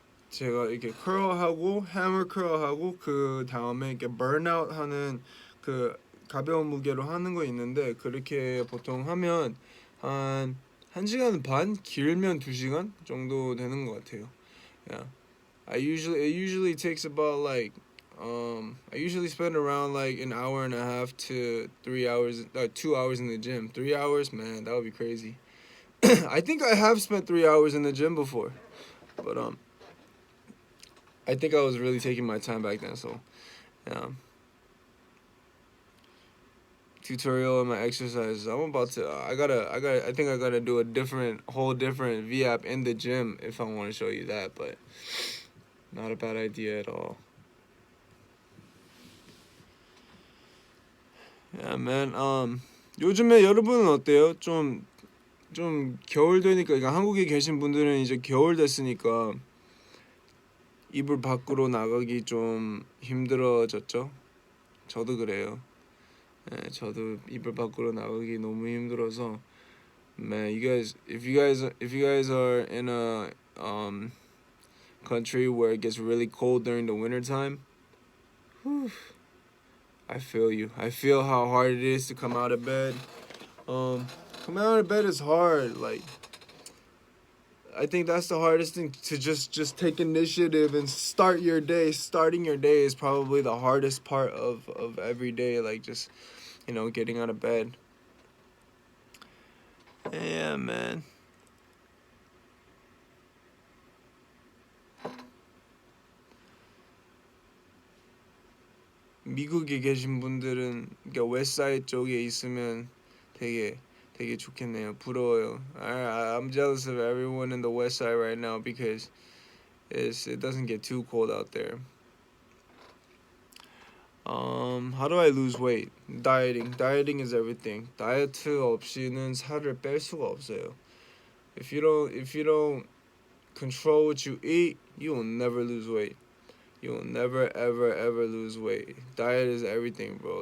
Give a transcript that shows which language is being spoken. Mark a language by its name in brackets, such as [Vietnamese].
[Korean] 제가 이렇게 curl하고 hammer curl하고, 그 다음에 이렇게 burnout 하는 그 가벼운 무게로 하는 거 있는데, 그렇게 보통 하면 한 1시간 반, 길면 2시간 정도 되는 것 같아요. [English] Yeah. It usually takes about like I usually spend around like an hour and a half to 3 hours, 2 hours in the gym. 3 hours, man, that would be crazy. I think I have spent 3 hours in the gym before, but I think I was really taking my time back then. So, yeah. Tutorial on my exercises. I'm about to. I think I gotta do a whole different V app in the gym if I want to show you that. But not a bad idea at all. Yeah, man. [Korean] 요즘에 여러분은 어때요? 좀 겨울 되니까, 그러니까 한국에 계신 분들은 이제 겨울 됐으니까 이불 밖으로 나가기 좀 힘들어졌죠? 저도 그래요. 네, 저도 이불 밖으로 나가기 너무 힘들어서. [English] Man, if you guys are in a country where it gets really cold during the winter time, whew, I feel you. I feel how hard it is to come out of bed. Coming out of bed is hard. Like, I think that's the hardest thing, to just take initiative and start your day. Starting your day is probably the hardest part of every day. Like, just, getting out of bed. Yeah, man. [Korean] 미국에 계신 분들은, 그러니까 웨스트사이드 쪽에 있으면 되게 좋겠네요. 부러워요. [English] I'm jealous of everyone in the west side right now because it doesn't get too cold out there. How do I lose weight? Dieting is everything. [Korean] 다이어트 없이는 살을 뺄 수가 없어요. [English] If you don't control what you eat, you will never lose weight. You will never ever lose weight. Diet is everything, bro.